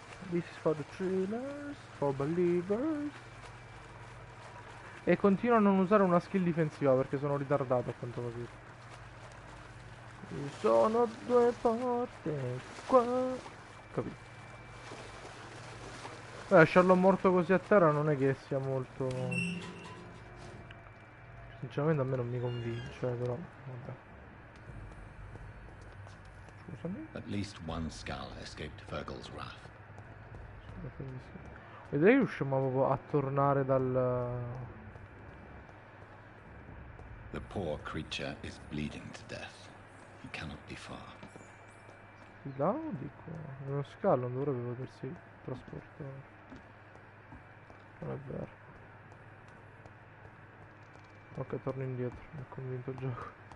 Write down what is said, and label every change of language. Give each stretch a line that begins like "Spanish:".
English: This is for the thrillers, for believers.
Italian: E continuo a non usare una skill difensiva perché sono ritardato a quanto capito. Ci sono due porte qua. Capito. Lasciarlo morto così a terra non è che sia molto... Sinceramente a me non mi convince, però vabbè. Scusami.
English: At least one skull escaped Fergal's wrath.
Italian: Vedrai riusciamo proprio a tornare dal...
English: The poor creature is bleeding to death. He cannot be far.
Italian: Di là o di qua? Uno scalo non dovrebbe potersi trasportare. Non è vero. Ok, torno indietro, mi ha convinto il gioco.